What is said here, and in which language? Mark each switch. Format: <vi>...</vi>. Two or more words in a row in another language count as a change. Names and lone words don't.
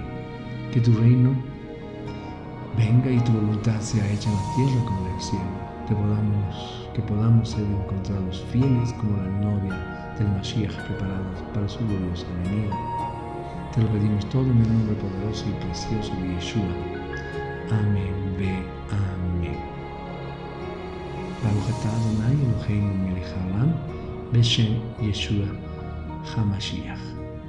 <es>Que tu reino venga y tu voluntad sea hecha en la tierra como en el cielo. Que podamos ser encontrados fieles como la novia del Mashiach, preparados para su gloriosa venida. Te lo pedimos todo en el nombre poderoso y precioso de Yeshua. Amén. Amén.</es> <he>ברוך אתה אדוני אלוהינו מלך העולם בשם ישוע המשיח.</he>